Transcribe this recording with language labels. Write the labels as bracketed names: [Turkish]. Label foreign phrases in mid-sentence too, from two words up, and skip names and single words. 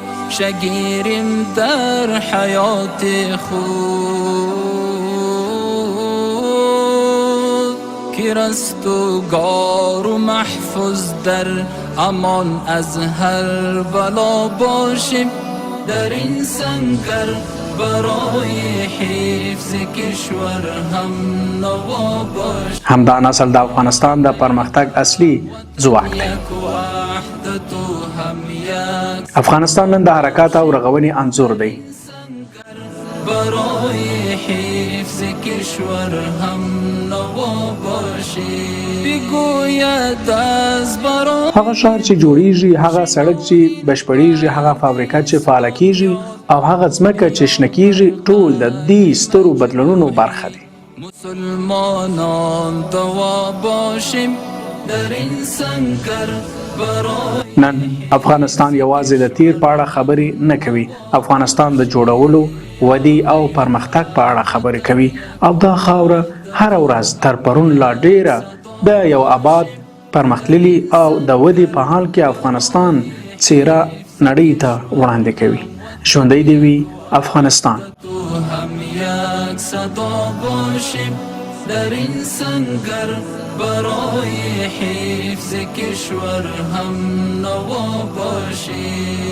[Persian] شگیریم در حیات خود که رستگار و محفوظ در امان از هر بلا باشیم در این سنگر برای حفظ کشور هم نوا باشیم. [Pashto] همدا نسل د افغانستان د پرمختګ اصلي ځواک دی. افغانستان نن د حرکات او رغونې انځور دی. [Persian] برای حفظ کشور هم نوا باشی بگوید از برای [Pashto] هغه ښار چې جوړیږي، هغه سړک چې بشپړیږي، هغه فابریکه چې فعاله کیږي او هغه ځمکه چې شنه کیږي ټول د دې سترو بدلونونو برخه دي. [Persian] مسلمانان دوا باشیم در این سنگر برای [Pashto] نن افغانستان یوازې د تیر په اړه خبرې نه کوي. افغانستان د جوړولو، ودی او پرمختګ په اړه خبرې کوي او دا خاوره هر ورځ تر پرون لا ډیره د یو آباد، پرمختللي او د ودی په حال کې افغانستان څیره نړۍ ته وړاندې کوي. ژوندی دې وي افغانستان. [Persian] هم یک صدا باشیم در این سنگر برای حفظ کشور هم نوا باشیم.